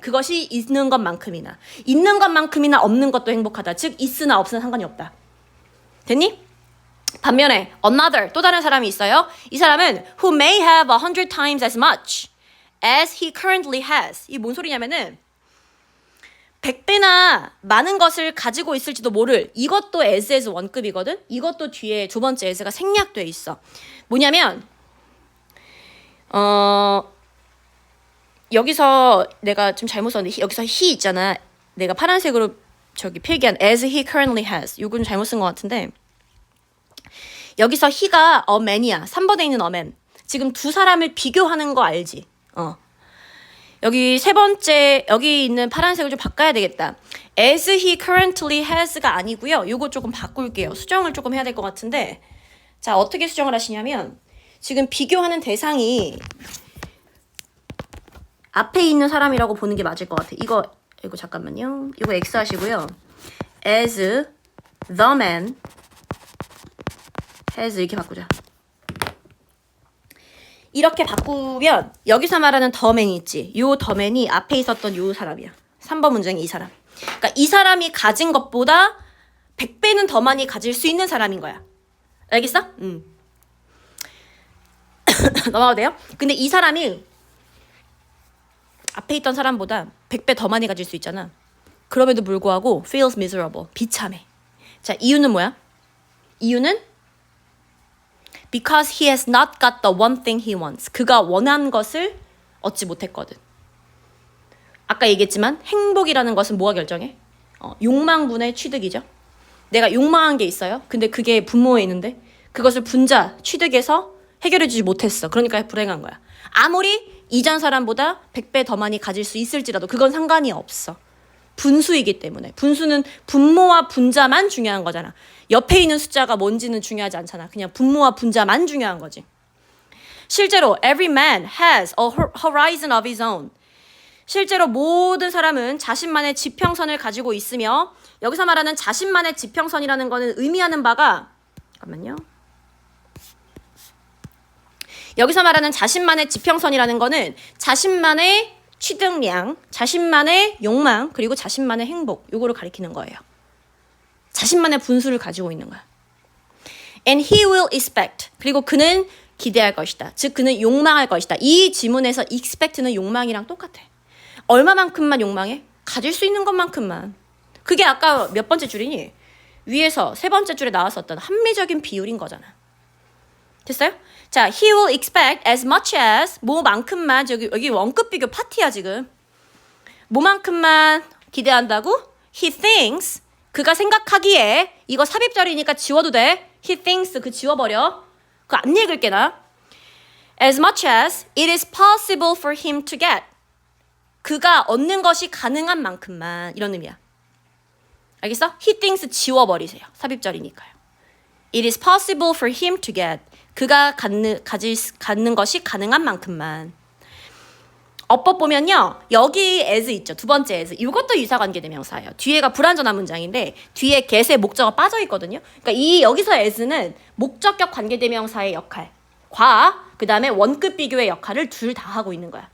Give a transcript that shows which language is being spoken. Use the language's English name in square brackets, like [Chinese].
[Korean] 그것이 있는 것만큼이나. 있는 것만큼이나 없는 것도 행복하다. 즉 있으나 없으나 상관이 없다. 됐니? 반면에 another 또 다른 사람이 있어요. 이 사람은 [English] who may have 100 times as much as he currently has. [Korean] 이게 뭔 소리냐면은 100배나 많은 것을 가지고 있을지도 모를. 이것도 as 원급이거든. 이것도 뒤에 두 번째 as가 생략돼 있어. 뭐냐면 여기서 내가 좀 잘못 썼는데 여기서 he 있잖아. 내가 파란색으로 저기 필기한 [English] as he currently has. [Korean] 이건 잘못 쓴 것 같은데 여기서 he가 a man이야. 3번에 있는 a man. 지금 두 사람을 비교하는 거 알지? 여기 세 번째 여기 있는 파란색을 좀 바꿔야 되겠다. [English] as he currently has [Korean] 가 아니고요. 요거 조금 바꿀게요. 수정을 조금 해야 될 것 같은데 자 어떻게 수정을 하시냐면 지금 비교하는 대상이 앞에 있는 사람이라고 보는 게 맞을 것 같아. 이거 잠깐만요. 이거 X 하시고요. [English] as the man has [Korean] 이렇게 바꾸자. 이렇게 바꾸면 여기서 말하는 the man이 있지. 요 the man이 앞에 있었던 요 사람이야. 3번 문장이 이 사람. 그러니까 이 사람이 가진 것보다 100배는 더 많이 가질 수 있는 사람인 거야. 알겠어? 넘어가도 돼요? 근데 이 사람이 앞에 있던 사람보다 100배 더 많이 가질 수 있잖아. 그럼에도 불구하고 [English] feels miserable. [Korean] 비참해. 자, 이유는 뭐야? 이유는 [English] because he has not got the one thing he wants. [Korean] 그가 원하는 것을 얻지 못했거든. 아까 얘기했지만 행복이라는 것은 뭐가 결정해? 욕망분의 취득이죠. 내가 욕망한 게 있어요. 근데 그게 분모에 있는데 그것을 분자, 취득해서 해결해주지 못했어. 그러니까 불행한 거야. 아무리 이전 사람보다 100배 더 많이 가질 수 있을지라도 그건 상관이 없어. 분수이기 때문에. 분수는 분모와 분자만 중요한 거잖아. 옆에 있는 숫자가 뭔지는 중요하지 않잖아. 그냥 분모와 분자만 중요한 거지. 실제로 [English] every man has a horizon of his own. [Korean] 실제로 모든 사람은 자신만의 지평선을 가지고 있으며 여기서 말하는 자신만의 지평선이라는 거는 의미하는 바가 잠깐만요. 여기서 말하는 자신만의 지평선이라는 거는 자신만의 취득량, 자신만의 욕망, 그리고 자신만의 행복 요거를 가리키는 거예요. 자신만의 분수를 가지고 있는 거야. [English] And he will expect. [Korean] 그리고 그는 기대할 것이다. 즉 그는 욕망할 것이다. 이 지문에서 expect는 욕망이랑 똑같아. 얼마만큼만 욕망해? 가질 수 있는 것만큼만. 그게 아까 몇 번째 줄이니? 위에서 세 번째 줄에 나왔었던 합리적인 비율인 거잖아. 됐어요? 자, [English] he will expect as much as [Korean] 뭐만큼만 여기 원급 비교 파티야 지금. 뭐만큼만 기대한다고? [English] He thinks [Korean] 그가 생각하기에 이거 삽입절이니까 지워도 돼. He thinks 그 지워버려. 그거 안 읽을게 나. [English] As much as it is possible for him to get. [Korean] 그가 얻는 것이 가능한 만큼만 이런 의미야. 알겠어? He thinks 지워버리세요. 삽입절이니까요. [English] It is possible for him to get. [Korean] 그가 갖는 것이 가능한 만큼만. 어법 보면요. 여기 as 있죠. 두 번째 as. 이것도 유사관계대명사예요. 뒤에가 불완전한 문장인데 뒤에 get의 목적어가 빠져 있거든요. 그러니까 이 여기서 as는 목적격 관계대명사의 역할과 그 다음에 원급 비교의 역할을 둘 다 하고 있는 거야.